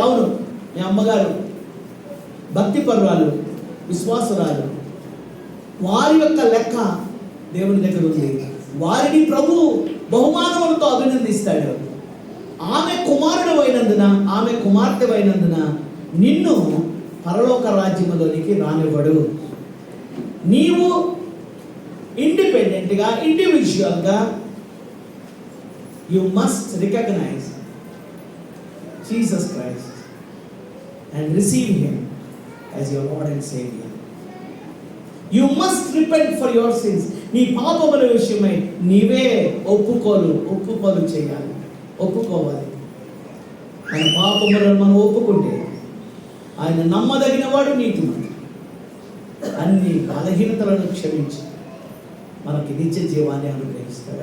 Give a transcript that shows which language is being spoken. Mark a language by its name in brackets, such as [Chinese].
[Telugu] అవును, మీ అమ్మగారు భక్తి పరురాలు, విశ్వాసురాలు. వారి యొక్క లెక్క దేవుని దగ్గర ఉంది. వారిని ప్రభు బహుమానములతో అభినందిస్తాడు. ఆమె కుమారుడు అయినందున, ఆమె కుమార్తె అయినందున నిన్ను పరలోక రాజ్యములోనికి రానివ్వడు. నీవు ఇండిపెండెంట్గా, ఇండివిజువల్గా [English] you must recognize Jesus Christ and receive him as your Lord and Savior. You must repent for your sins. [Telugu] నీ పాపముల విషయమై నీవే ఒప్పుకోలు చేయాలి, ఒప్పుకోవాలి. మన పాపములను మనం ఒప్పుకుంటే ఆయన నమ్మదగిన వాడు, నీతిమంతుడు. అన్ని బలహీనతలను క్షమించి మనకి నిత్య జీవాన్ని అనుగ్రహిస్తాడు.